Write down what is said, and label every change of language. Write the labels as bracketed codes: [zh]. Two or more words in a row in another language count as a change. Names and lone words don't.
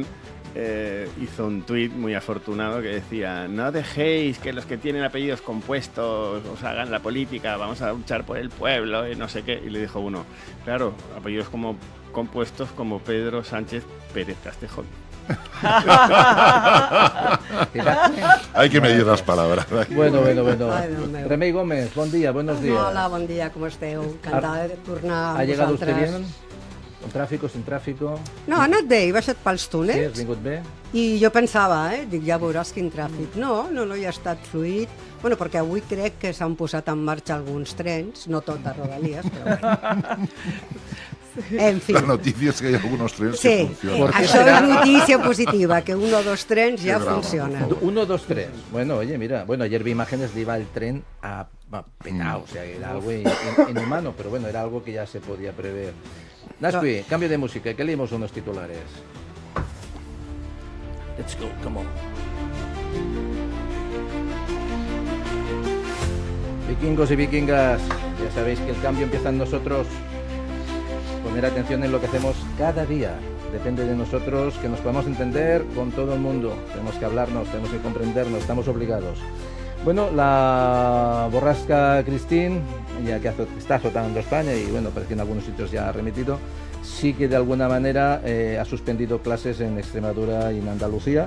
[es] Hizo un tuit muy afortunado que decía: no dejéis que los que tienen apellidos compuestos os hagan la política, vamos a luchar por el pueblo y no sé qué. Y le dijo uno: claro, apellidos como compuestos como Pedro Sánchez Pérez Castejón. Hay que medir las palabras. Bueno. [ca] Ai, Déu meu. Remei Gómez, bon dia, [es] buenos días. [ca] Hola, bon dia, com esteu? Encantada de tornar [es] ¿Ha [ca] amb [es] llegado usted [ca] vosaltres. [es] bien? ¿Con tráfico, sin tráfico? [ca] No, ha anat bé, he baixat pels Sí, has túnels vingut bé? i jo pensava, dic, ja veuràs quin tràfic. No, hi ha estat fluid. Bueno, perquè avui crec que s'han posat en marxa alguns trens, no tot a Rodalies, però bueno. En fi. [es] La noticia es que hay algunos trenes Sí, que funcionan. ¿Por qué [ca] això [es] serà? [ca] és notícia positiva, que 1 o 2 trens ja [es] Qué drama, [ca] funcionen. [es] 1, 2, 3. Bueno, oye, mira, ayer vi imágenes de iba el tren a petado, o sea, era algo inhumano, pero bueno, era algo que ya se podía prever. Naspi, cambio de música, que leímos unos titulares. [en] Let's go, come on. [es] Vikingos y vikingas, ya sabéis que el cambio empieza en nosotros. Poner atención en lo que hacemos cada día. Depende de nosotros que nos podamos entender con todo el mundo. Tenemos que hablarnos, tenemos que comprendernos, estamos obligados. Bueno, la borrasca Christine, ya que está azotando España y bueno, parece que en algunos sitios ya ha remitido, sí que de alguna manera ha suspendido clases en Extremadura y en Andalucía.